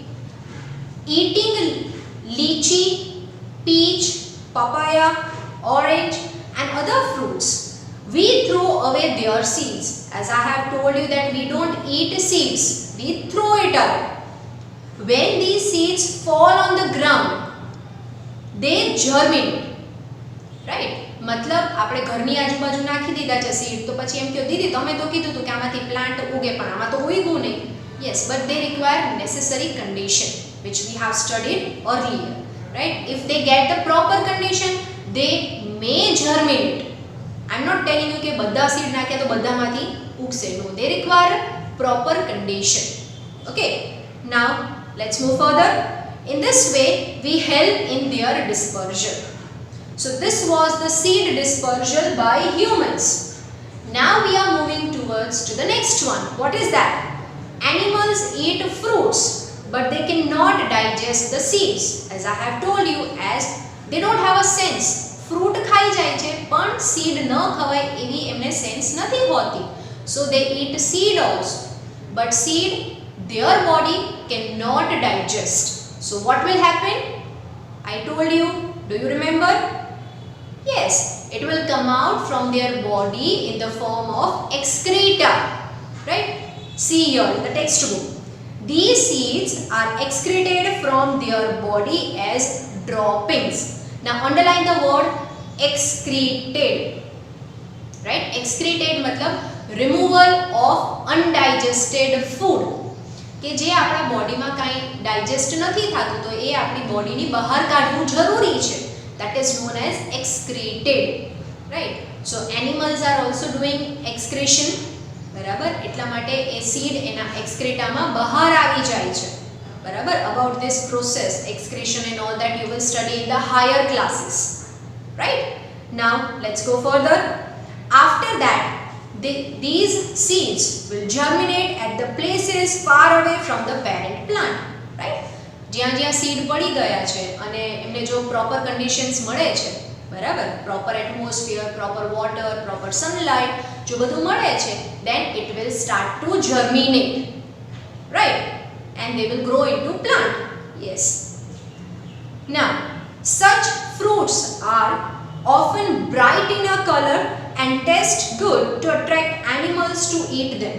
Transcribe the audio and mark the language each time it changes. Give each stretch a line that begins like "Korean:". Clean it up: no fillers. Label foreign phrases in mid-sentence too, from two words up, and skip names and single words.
English: Eating lychee, peach, papaya, orange and other fruits, we throw away their seeds. As I have told you that we don't eat seeds, we throw it away. When these seeds fall on the ground, they germinate. Right?
Gujarati: મતલબ આપણે ઘરની આજુબાજુ નાખી દીધા છે seed તો પછી એમ કહો દીદી તમે તો કીધું હતું કે આમાંથી plant ઉગે પણ આમાં તો ઉગ્યું નહીં.
English: Yes, but they require necessary condition which we have studied earlier. Right? If they get the proper condition, they may germinate. I'm not telling you
Gujarati: કે બધા seed નાખ્યા તો બધામાંથી ઉગશે.
English: No, they require proper condition. Okay? Now let's move further. In this way we help in their dispersal. So this was the seed dispersal by humans. Now we are moving towards to the next one. What is that? Animals eat fruits but they cannot digest the seeds. As I have told you, as they don't have a sense.
Gujarati: Fruit ખાઈ જાય છે પણ seed ન ખવાય એવી એમને sense નથી હોતી.
English: So they eat seed also. But seed their body cannot digest. So what will happen? I told you. Do you remember? Yes, it will come out from their body in the form of excreta. Right? See here in the textbook. These seeds are excreted from their body as droppings. Now underline the word excreted. Right? Excreted मतलब removal of undigested food.
Gujarati: કે જે આપણા બોડીમાં કાંઈ ડાયજેસ્ટ નથી થતું તો એ આપણી બોડીની બહાર કાઢવું જરૂરી છે.
English: That is known as excreted. Right? So animals are also doing excretion.
Gujarati: બરાબર? એટલા માટે એ seed એના excretaમાં બહાર આવી જાય છે. બરાબર?
English: About this process, excretion and all that you will study in the higher classes. Right? Now let's go further. After that these seeds will germinate at the places far away from the parent plant. Right?
Gujarati: જ્યાં જ્યાં seed પડી ગયા છે અને એમને જો
English: proper conditions
Gujarati: મળે છે, બરાબર,
English: proper atmosphere, proper water, proper sunlight
Gujarati: જો બધું મળે છે,
English: then it will start to germinate. Right? And they will grow into plant. Yes. Now such fruits are often bright in a color and taste good to attract animals to eat them.